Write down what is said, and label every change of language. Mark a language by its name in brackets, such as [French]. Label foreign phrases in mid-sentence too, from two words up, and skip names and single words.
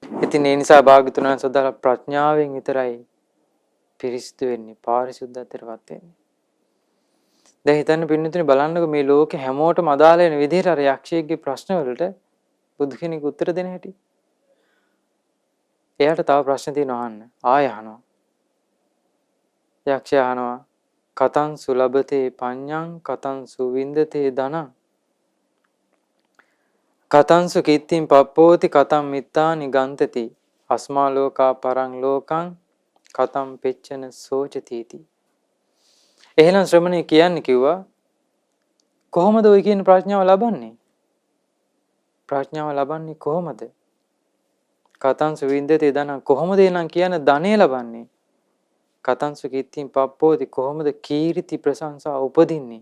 [Sinhala] ඉතින් ඒ නිසා භාග්‍යතුන් වහන්සේ වදාළ ප්‍රඥාවෙන් විතරයි පිරිසිදු වෙන්නේ, පාරිශුද්ධත්වයටපත් වෙන්නේ. දැන් හිතන්න පින්නතුනි බලන්නකො මේ ලෝකේ හැමෝටම අදාළ වෙන විදිහට අර යක්ෂයෙක්ගේ ප්‍රශ්න වලට බුදු කෙනෙක් උත්තර දෙන හැටි. එයාට තව ප්‍රශ්න තියෙනවා අහන්න. ආය අහනවා. යක්ෂයා අහනවා [Pali] කතං සුලබතේ පඤ්ඤං කතං සුවින්දතේ ධනං කතං සුකිත්තිං පප්පෝති කතං මිත්තානි ගන්තති අස්මා ලෝකා පරං ලෝකං කතං පෙච්චන සෝචතිති. [Sinhala] එහෙනම් ශ්‍රමණේ කියන්නේ කිව්වා කොහොමද ඔය කියන ප්‍රඥාව ලබන්නේ? ප්‍රඥාව ලබන්නේ කොහොමද? [Pali] කතං සුවින්දතේ ධනං [Sinhala] කොහොමද එනම් කියන ධනෙ ලබන්නේ? [Pali] කතං සුකිත්තිං පප්පෝති [Sinhala] කොහොමද කීර්ති ප්‍රශංසා උපදින්නේ?